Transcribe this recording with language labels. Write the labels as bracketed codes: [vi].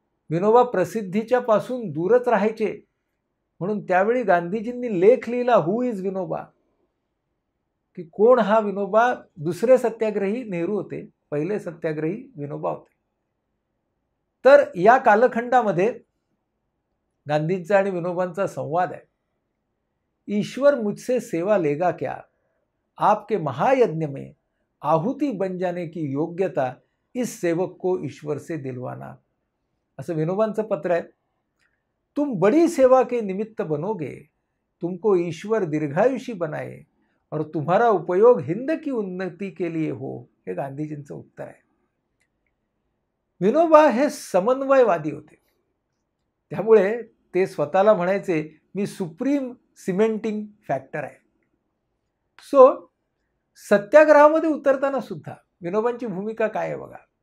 [mr] विनोबा प्रसिद्धीच्या पासून दूरच राहायचे, म्हणून त्यावेळी गांधीजींनी लेख लिहिला, [en] who is Vinoba, [mr] की कोण हा विनोबा. दुसरे सत्याग्रही नेहरू होते, पहिले सत्याग्रही विनोबा होते. तर या कालखंडामध्ये गांधींचा आणि विनोबांचा संवाद आहे. [hi] ईश्वर मुझसे सेवा लेगा क्या, आपके महायज्ञ में आहुति बन जाने की योग्यता इस सेवक को ईश्वर से दिलवाना, [mr] असं विनोबांचं पत्र आहे. [hi] तुम बड़ी सेवा के निमित्त बनोगे, तुमको ईश्वर दीर्घायुषी बनाए और तुम्हारा उपयोग हिंद की उन्नति के लिए हो, [mr] हे गांधीजींचं उत्तर आहे. विनोबा हे समन्वयवादी होते. त्यामुळे ते स्वतःला म्हणायचे, मी [en] supreme cementing factor [mr] आहे. सो सत्याग्रहामध्ये उतरताना सुद्धा विनोबांची भूमिका काय आहे बघा.